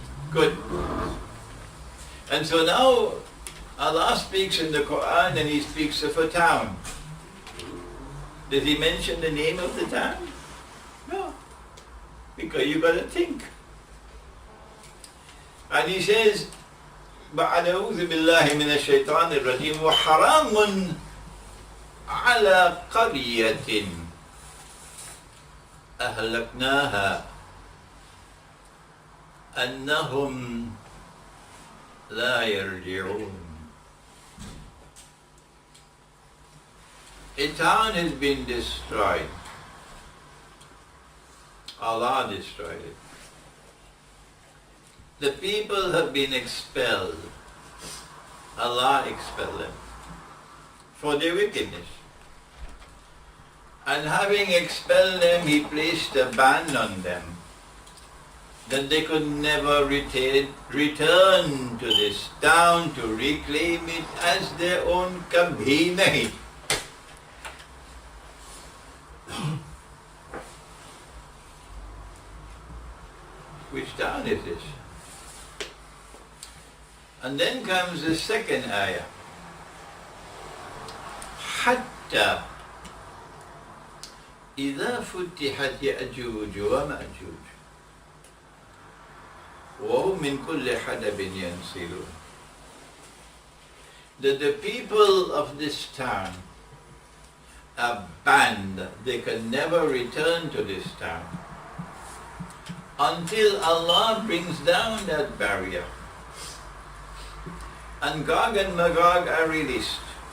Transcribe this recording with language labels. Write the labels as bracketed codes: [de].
[en] Good. And so now Allah speaks in the Quran and He speaks of a town. Does He mention the name of the town? No. Because you got to think. And He says, [ar] أعوذ بالله من الشيطان الرجيم وحرام على قرية أهلكناها أنهم لا يرجعون. [en] A town has been destroyed. Allah destroyed it. The people have been expelled. Allah expelled them for their wickedness. And having expelled them, He placed a ban on them that they could never return to this town to reclaim it as their own. [hi] Kabhi nahi. [en] Which town is this? And then comes the second ayah. [ar] حتى إذا فتحت يأجوج ومأجوج وهم من كل حدب ينسلون. [en] That the people of this town are banned. They can never return to this town until Allah brings down that barrier and Gog and Magog are released.